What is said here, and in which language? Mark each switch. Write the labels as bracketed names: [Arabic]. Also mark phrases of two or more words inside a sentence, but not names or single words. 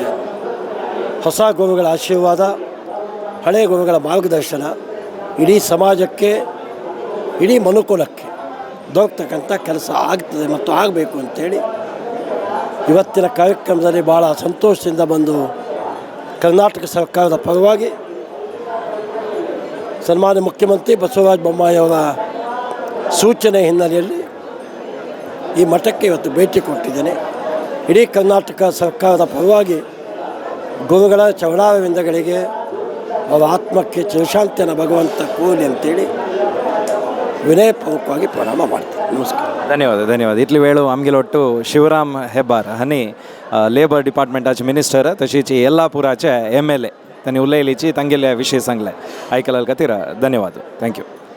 [Kannada] ಹೊಸ ಗುರುಗಳ ಆಶೀರ್ವಾದ, ಹಳೆಯ ಗುರುಗಳ ಮಾರ್ಗದರ್ಶನ ಇಡೀ ಸಮಾಜಕ್ಕೆ, ಇಡೀ ಮನುಕುಲಕ್ಕೆ ದೊರಕತಕ್ಕಂಥ ಕೆಲಸ ಆಗ್ತದೆ ಮತ್ತು ಆಗಬೇಕು ಅಂಥೇಳಿ ಇವತ್ತಿನ ಕಾರ್ಯಕ್ರಮದಲ್ಲಿ ಭಾಳ ಸಂತೋಷದಿಂದ ಬಂದು ಕರ್ನಾಟಕ ಸರ್ಕಾರದ ಪರವಾಗಿ ಸನ್ಮಾನ್ಯ ಮುಖ್ಯಮಂತ್ರಿ ಬಸವರಾಜ ಬೊಮ್ಮಾಯಿಯವರ ಸೂಚನೆ ಹಿನ್ನೆಲೆಯಲ್ಲಿ ಈ ಮಠಕ್ಕೆ ಇವತ್ತು ಭೇಟಿ ಕೊಟ್ಟಿದ್ದೇನೆ. ಇಡೀ ಕರ್ನಾಟಕ ಸರ್ಕಾರದ ಪರವಾಗಿ ಗುರುಗಳ ಚರಣಾರವಿಂದಗಳಿಗೆ, ಅವರ ಆತ್ಮಕ್ಕೆ ಚಿರಶಾಂತಿಯನ್ನು ಭಗವಂತ ಕೋಲಿ ಅಂತೇಳಿ ವಿನಯಪೂರ್ವಕವಾಗಿ ಪ್ರಣಾಮ ಮಾಡ್ತೀನಿ. ನಮಸ್ಕಾರ. [Konkani] धन्यवाद इतली वेळ आमगेलो ಒಟ್ಟು ಶಿವರಾಮ್ ಹೆಬ್ಬಾರ್ हनी [English] labour department minister [Konkani] तशीच येल्लापुराचे MLA त्यांनी उलयलीची तांगेले विशय सांगले आयकलाल खातीर धन्यवाद. [English] thank you.